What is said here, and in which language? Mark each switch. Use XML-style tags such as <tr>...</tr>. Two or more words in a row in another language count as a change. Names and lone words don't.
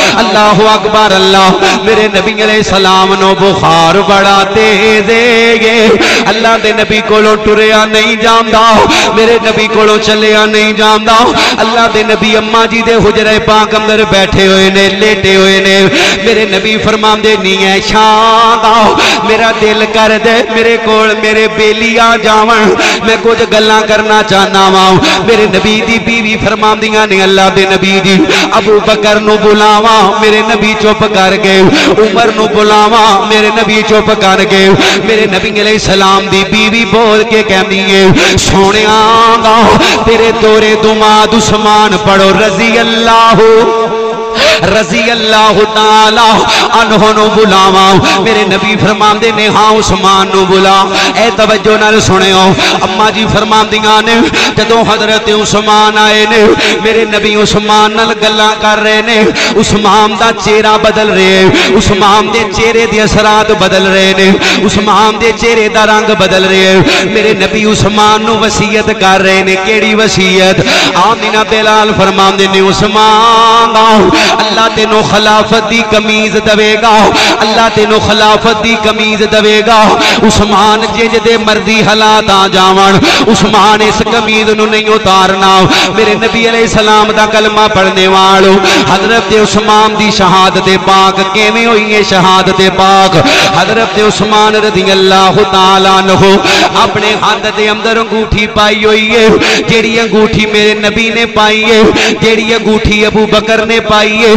<ar>اللہ اکبر</ar> <pa>اللہ میرے نبی</pa> <ar>علیہ السلام</ar> <pa>نو بخار بڑا تیز ہے اللہ دے نبی کولوں ٹریا نہیں جاندا میرے نبی کولوں چلیا نہیں جاندا اللہ دے نبی اماں جی دے حجرے پاک اندر بیٹھے ہوئے نے لیٹے ہوئے نے میرے نبی فرماندے نہیں ہے شان دا میرا دل کر دے میرے کول میرے بیلی آ جاون میں کچھ گلاں کرنا چاہنا وا میرے نبی دی بیوی فرماندیاں نے اللہ دے نبی جی ابو بکر نو بلاواں میرے نبی چپ کر گئے عمر نو بلاواں میرے نبی چپ کر گئے میرے نبی علیہ السلام دی بیوی بول کے کہندی ہے سونیاں دا تیرے دورے دماد عثمان پڑھو</pa> <ar>رضی اللہ تعالی عنہ</ar> <pa>نو بلاواں میرے نبی فرماندے نے ہاں عثمان نو بلا اے توجہ نال سنیو اما جی فرماندیاں نے جدوں حضرت عثمان آئے نے میرے نبی عثمان نال گلاں کر رہے نے عثمان دا چہرہ بدل رہے عثمان دے چہرے دے اثرات بدل رہے نے عثمان دے چہرے دا رنگ بدل رہے میرے نبی عثمان نو وصیت کر رہے نے کیڑی وصیت آمینہ بلال فرماندے نے عثمان اللہ تینو خلافت دی کمیز دوے گا اللہ تینو خلافت دی کمیز دوے گا عثمان جے دے مردی حالات آ جاون عثمان اس کمیز نو نہیں اتارنا میرے نبی</pa> <ar>علیہ السلام</ar> <pa>دا کلمہ پڑھنے والو حضرت عثمان دی شہادت پاک کیویں ہوئی ہے شہادت پاک حضرت عثمان</pa> <ar>رضی اللہ تعالی عنہ</ar> <pa>اپنے ہاتھ دے اندر انگوٹھی پائی ہوئی ہے جیڑی انگوٹھی میرے نبی نے پائی ہے جیڑی انگوٹھی ابو بکر نے پائی ہے</pa>